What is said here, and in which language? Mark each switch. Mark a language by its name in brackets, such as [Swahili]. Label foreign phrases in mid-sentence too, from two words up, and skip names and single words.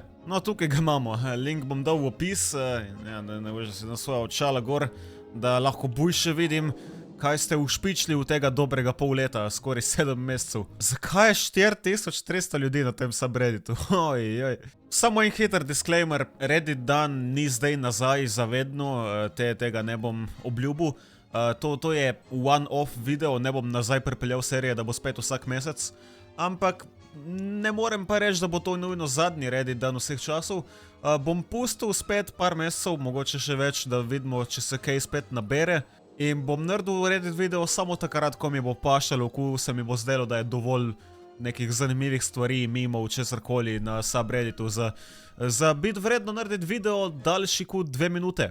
[Slovenian] No, tukaj ga imamo, link bom dal v opis, ne veš, da si na svoja očala gor, da lahko boljše vidim, kaj ste ušpičili v tega dobrega pol leta, skoraj 7 mesecev. Zakaj je 4300 ljudi na tem subredditu? Ojoj. Samo en hiter disclaimer, Reddit dan ni zdaj nazaj zavedno, tega ne bom obljubil. To je one-off video, ne bom nazaj pripeljal serije, da bo spet vsak mesec. Ampak ne morem pa reči, da bo to nujno zadnji Reddit dan vseh časov. Bom pustil spet par mesecev, mogoče še več, da vidimo, če se kaj spet nabere. In bom naredil Reddit video samo takrat, ko mi bo pašalo, ko se mi bo zdelo, da je dovolj nekih zanimivih stvari, mimov, česarkoli na subredditu za biti vredno narediti video daljši kot 2 minute.